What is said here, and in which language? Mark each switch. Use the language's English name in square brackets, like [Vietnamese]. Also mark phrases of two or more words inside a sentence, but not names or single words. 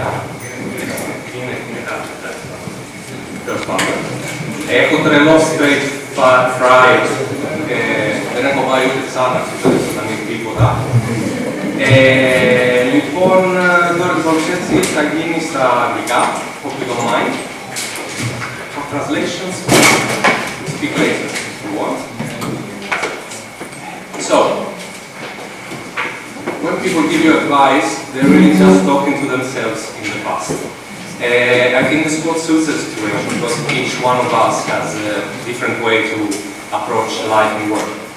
[Greek] Είναι χάλια. Τέλος πάντων. Έχω τρελό [English] straight fried. [Greek] Δεν έχω βάλει ούτε τσάναξη, δεν θα ανοίγει τίποτα. Λοιπόν, τώρα η παρουσίαση θα γίνει στα αγγλικά, [English] hope you don't mind. For translations, speak later if you want. So, when people give you advice, they're really just talking to themselves in the past. I think this is what suits the situation, because each one of us has a different way to approach life and work.